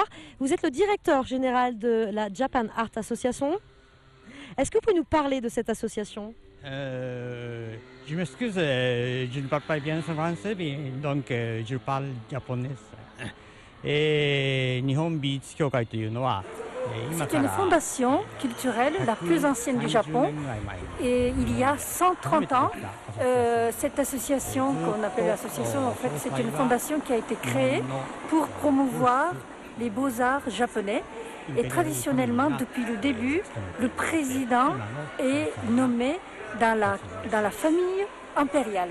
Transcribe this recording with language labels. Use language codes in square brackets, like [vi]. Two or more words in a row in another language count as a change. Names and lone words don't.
[fr] Vous êtes le directeur général de la Japan Art Association. Est-ce que vous pouvez nous parler de cette association? Je m'excuse, je ne parle pas bien français, donc je parle japonais. [ja] 日本美術協会というのは [fr] C'est une fondation culturelle, la plus ancienne du Japon. Et il y a 130 ans, cette association qu'on appelle l'association, en fait, c'est une fondation qui a été créée pour promouvoir les beaux-arts japonais. Et traditionnellement, depuis le début, le président est nommé dans la famille impériale.